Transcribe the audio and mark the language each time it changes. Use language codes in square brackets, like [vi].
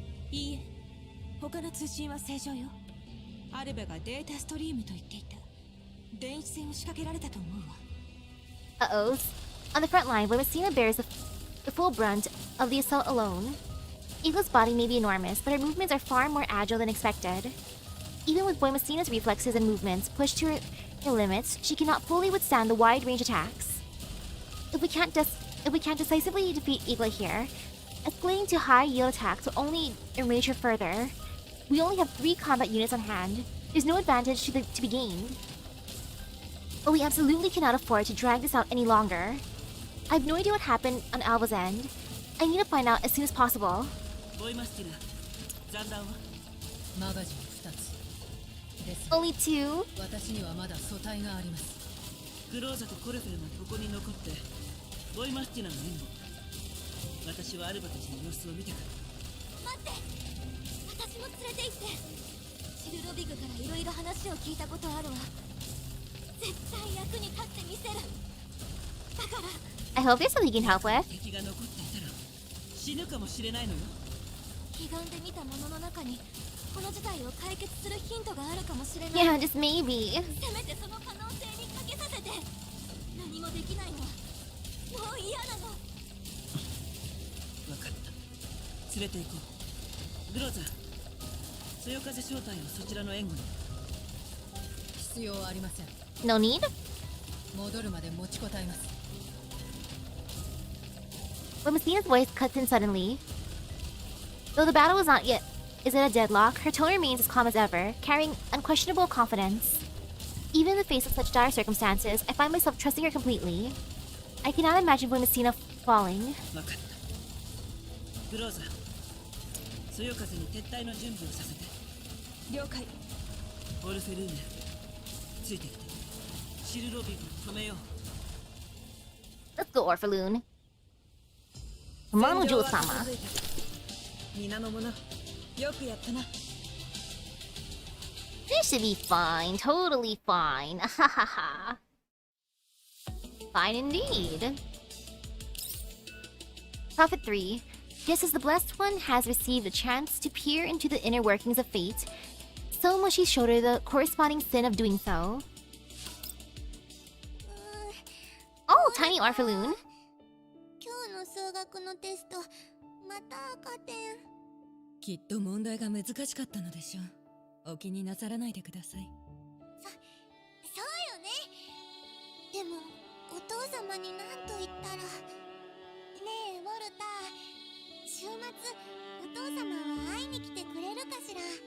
[ja] いいえ、他の通信は正常よ。アルベがデータストリームと言っていた。電子戦を仕掛けられたと思うわ。 [en] Uh-oh. On the front line, Boimacina bears the full brunt of the assault alone. Eagle's body may be enormous, but her movements are far more agile than expected. Even with Boimacina's reflexes and movements pushed to her limits, she cannot fully withstand the wide-range attacks. If we can't decisively defeat Eagle here, escalating to high-yield attacks will only enrage her further. We only have 3 combat units on hand. There's no advantage to be gained. But we absolutely cannot afford to drag this out any longer. I have no idea what happened on Alva's end. I need to find out as soon as possible. [ja] ボイマスティナ、残弾はマガジン2つです。 [en] Only 2? [ja] 私にはまだ素体があります。クローザとコルフェルがここに残ってボイマスティナの援護。私はアルバたちの様子を見てくる。待って、私も連れて行って。シルロビグからいろいろ話を聞いたことあるわ。絶対役に立ってみせる。だから [en] I hope there's something you can help with. [ja] 敵が残っていたら死ぬかもしれないのよ。悲願で見たものの中にこの事態を解決するヒントがあるかもしれない。 [en] Yeah, just maybe. [ja] せめてその可能性にかけさせて。何もできないのはもう嫌なの。分かった。連れて行こう。グローザ、そよ風正体をそちらの援護に。必要ありません。 [en] No need? [ja] 戻るまで持ちこたえます。 [en] Boimacina's voice cuts in suddenly. Though the battle is at a deadlock, her tone remains as calm as ever, carrying unquestionable confidence. Even in the face of such dire circumstances, I find myself trusting her completely. I cannot imagine Boimacina falling. [ja] 分かった。グローザ、そよ風に撤退の準備をさせて。了解。オルフェルーネ、ついてきて。シルロビグを止めよう。 [en] Let's go, Orphaloon. Come on, Jewel-sama. [ja] 皆の者、よくやったな。 [en] This should be fine, totally fine. Hahaha. Fine indeed. Prophet 3. Just as the Blessed One has received a chance to peer into the inner workings of fate, so must she shoulder the corresponding sin of doing so. Oh, tiny Orphaloon. [ja] 今日の数学のテストまた赤点。きっと問題が難しかったのでしょう。お気になさらないでください。そうよね。でもお父様に何と言ったら。ねえウォルター、週末お父様は会いに来てくれるかしら。